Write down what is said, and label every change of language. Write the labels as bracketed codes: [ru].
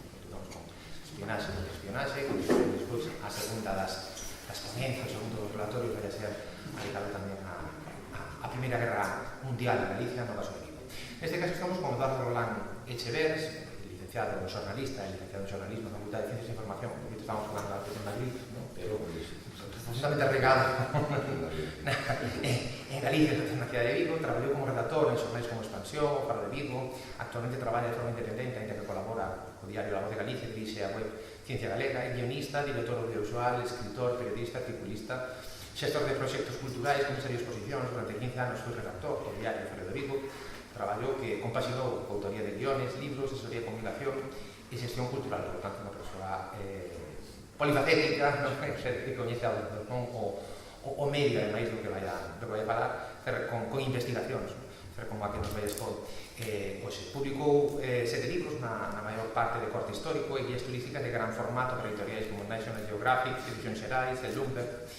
[gl] Continuamos con espionaxe, despois a segunda das ponencias, o segundo dos relatorios vai a ser dedicado tamén a Primeira Guerra Mundial de Galicia, no caso de Vigo. Neste caso estamos con Eduardo Rolán Echevers, licenciado en xornalista e licenciado en xornalismo na Facultade de Ciencias e Información, porque estamos falando antes en Madrid, ¿no? [es] Pero profundamente regado en Galicia, en la ciudad de Vigo. [gl] Traballou como redactor en xornais como Expansión, O Faro de Vigo. Actualmente traballa de forma independente, ainda que colabora co diario La Voz de Galicia, dirixe a web Ciencia Galega, é guionista, director audiovisual, escritor, periodista, articulista, xestor de proxectos culturais, comisario de exposicións. Durante 15 anos foi redactor do diario Faro de Vigo. Traballou que compaxinou autoría de guiones, libros, asesoría de comunicación e xestión cultural. Por tanto, unha persoa polifacética, que coñece o medio, ademais, do que vai a falar, con investigacións, como a que nos vai expor hoxe. Publicou 7 libros, na maior parte de corte histórico, e guías turísticas de gran formato para editoriais como National Geographic, Edicións Xerais, el Bloomberg.